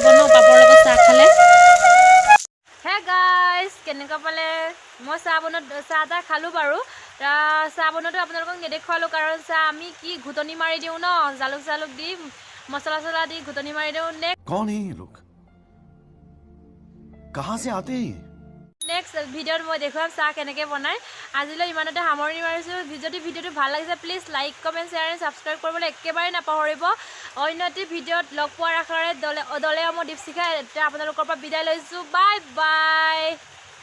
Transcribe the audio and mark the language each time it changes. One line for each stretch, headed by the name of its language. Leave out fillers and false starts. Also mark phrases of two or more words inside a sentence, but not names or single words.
Assamese: ন পাপৰ লগত চাহ খালে
English: hey guys
Assamese: কেনেকুৱা পালে মই চাহ খালো বাৰু চাহ বনোৱাটো আপোনালোকক নেদেখুৱালো কাৰণ চাহ আমি কি ঘুটনি মাৰি দিওঁ ন জালুক দি মছলা দি ঘুটনি মাৰি দিওঁ
Hindi: कौन है ये लोग कहाँ से आते हैं
Assamese: নেক্সট ভিডিঅ'ত মই দেখুৱাম চাহ কেনেকৈ বনায় আজিলৈ ইমানতে সামৰণি মাৰিছোঁ যদি ভিডিঅ'টো ভাল লাগিছে
English: please like comment share and subscribe
Assamese: কৰিবলৈ একেবাৰে নাপাহৰিব অন্য এটি ভিডিঅ'ত লগ পোৱাৰ আশাৰে দলে মই দীপশিখা এতিয়া আপোনালোকৰ পৰা বিদায় লৈছোঁ
English: bye bye